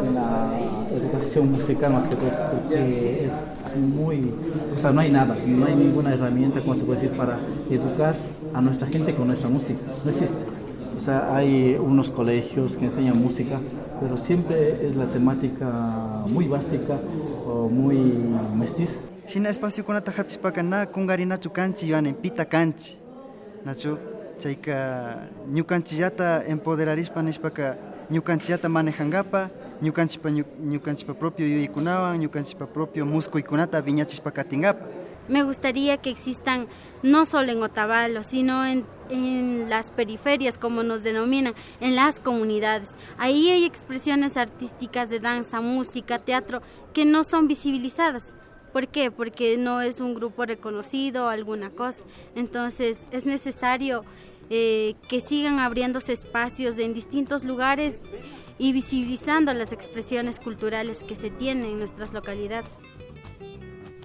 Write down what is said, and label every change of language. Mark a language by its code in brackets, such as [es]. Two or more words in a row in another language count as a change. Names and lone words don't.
[es] La educación musical más que todo, porque es muy... O sea, no hay nada, no hay ninguna herramienta, como se puede decir, para educar a nuestra gente con nuestra música. No existe. O sea, hay unos colegios que enseñan música, pero siempre es la temática muy básica o muy mestiza. [qu] Shina espacio kunata hapispaka na kungarinachu kanchi yuan pita kanchi. Nacho chayka ñukanchillata empoderarispa nishpaka ñukanchillata manejangapa, ñukanchipa propio yuyikunawan, ñukanchipa propio muscuykunata viñachishpa katingapa. [es] Me gustaría que existan no solo en Otavalo, sino en las periferias, como nos denominan, en las comunidades. Ahí hay expresiones artísticas de danza, música, teatro, que no son visibilizadas. ¿Por qué? Porque no es un grupo reconocido o alguna cosa. Entonces es necesario que sigan abriéndose espacios en distintos lugares y visibilizando las expresiones culturales que se tienen en nuestras localidades.